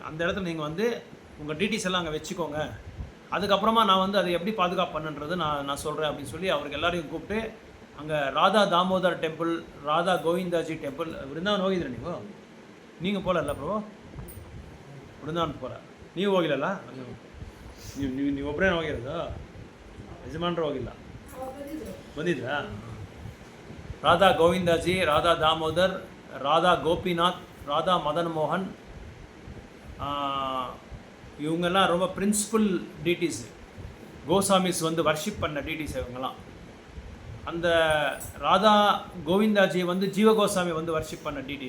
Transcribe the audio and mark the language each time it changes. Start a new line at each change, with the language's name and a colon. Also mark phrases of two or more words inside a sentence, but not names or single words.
Tamil: அந்த இடத்துல நீங்கள் வந்து உங்கள் டீட்டெயில்ஸ் எல்லாம் அங்கே வச்சுக்கோங்க, அதுக்கப்புறமா நான் வந்து அதை எப்படி பாதுகாப்பு பண்ணுன்றது நான் சொல்கிறேன் அப்படின்னு சொல்லி அவருக்கு எல்லாரையும் கூப்பிட்டு அங்கே ராதா தாமோதர் டெம்பிள், ராதா கோவிந்தாஜி டெம்பிள். விருந்தாவன் ಹೋಗಿದ್ರಾ நீங்கள் போகல ப்ரோ? விருந்தாವನ್ போகல,
Kannada: ನೀವು ಹೋಗಿಲ್ಲಲ್ಲ? ನೀವು ಒಬ್ಬರೇ ಹೋಗಿರೋದು, ಯಜಮಾನರು ಹೋಗಿಲ್ಲ, ಬಂದಿದ್ರಾ?
Tamil: ராதா கோவிந்தாஜி, ராதா தாமோதர், ராதா கோபிநாத், ராதா மதன் மோகன், இவங்கெல்லாம் ரொம்ப
English: principal deities,
Tamil: கோசாமிஸ் வந்து வர்ஷிப் பண்ண டீட்டீஸ் இவங்கெல்லாம். அந்த ராதா கோவிந்தாஜி வந்து ஜீவகோசாமி வந்து வர்ஷிப் பண்ண டீட்டீஸ்.